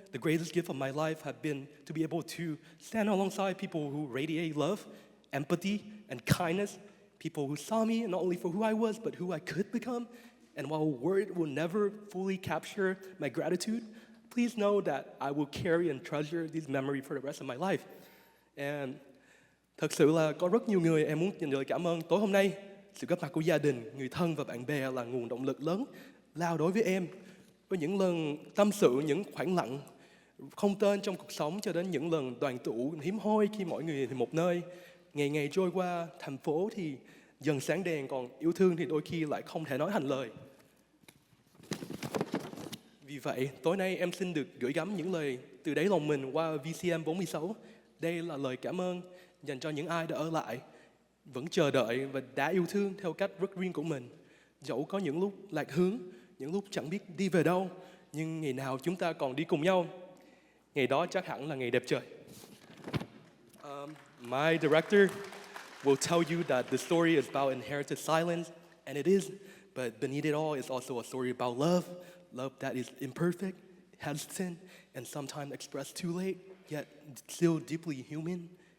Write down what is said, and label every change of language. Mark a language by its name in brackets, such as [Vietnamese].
[English] The greatest gift of my life have been to be able to stand alongside people who radiate love, empathy, and kindness. People who saw me not only for who I was, but who I could become. And while word will never fully capture my gratitude, please know that I will carry and treasure these memories for the rest of my life. [Vietnamese] And thật sự là có rất nhiều người em muốn dành lời cảm ơn tối hôm nay. Sự góp mặt của gia đình, người thân và bạn bè là nguồn động lực lớn lao đối với em. Với những lần tâm sự, những khoảng lặng không tên trong cuộc sống cho đến những lần đoàn tụ hiếm hoi khi mỗi người thì một nơi. Ngày ngày trôi qua, thành phố thì dần sáng đèn, còn yêu thương thì đôi khi lại không thể nói thành lời. Vì vậy, tối nay em xin được gửi gắm những lời từ đáy lòng mình qua VCN 46. Đây là lời cảm ơn dành cho những ai đã ở lại, vẫn chờ đợi và đã yêu thương theo cách rất riêng của mình. Dẫu có những lúc lạc hướng, những lúc chẳng biết đi về đâu, nhưng ngày nào chúng ta còn đi cùng nhau. Ngày đó chắc hẳn là ngày đẹp trời. [English] My director will tell you that the story is about inherited silence, and it is, but beneath it all is also a story about love, love that is imperfect, hesitant, and sometimes expressed too late, yet still deeply human.